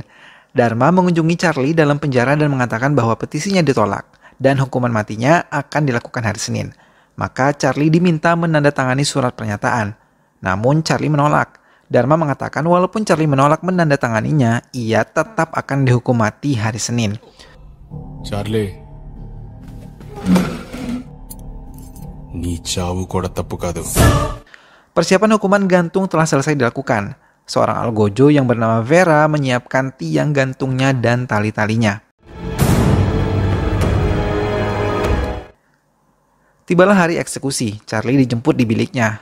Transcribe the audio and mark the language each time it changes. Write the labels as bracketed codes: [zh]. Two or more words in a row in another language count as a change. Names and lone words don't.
[id] Dharma mengunjungi Charlie dalam penjara dan mengatakan bahwa petisinya ditolak dan hukuman matinya akan dilakukan hari Senin. Maka Charlie diminta menandatangani surat pernyataan. Namun Charlie menolak. Dharma mengatakan walaupun Charlie menolak menandatanganinya, ia tetap akan dihukum mati hari Senin. Charlie, [te] నీ చావు కూడా తప్పు కాదు. [id] Persiapan hukuman gantung telah selesai dilakukan. Seorang algojo yang bernama Vera menyiapkan tiang gantungnya dan tali-talinya. Tibalah hari eksekusi, Charlie dijemput di biliknya.